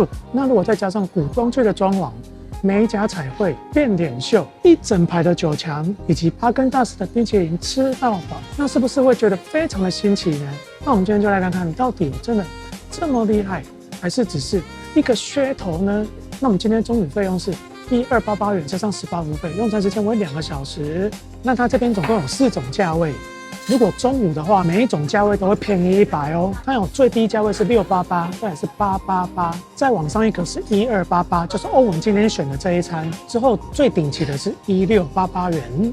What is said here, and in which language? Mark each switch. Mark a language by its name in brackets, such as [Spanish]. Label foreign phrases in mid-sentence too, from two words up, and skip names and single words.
[Chinese] 那如果再加上古裝劇的裝潢，美甲彩繪、變臉秀，一整排的酒牆，以及哈根達斯的冰淇淋吃到飽，那是不是會覺得非常的新奇呢？那我們今天就来看看，到底真的這麼厲害，還是只是一個噱頭呢？那我們今天中午費用是1288元加上18 服務費，用餐時間為2個小時。那它這邊總共有4種價位。如果中午的話，每一種價位都會便宜100哦。它有最低價位是688，再來是888，再往上一個是1288，就是歐文今天選的這一餐。之後最頂級的是1688元。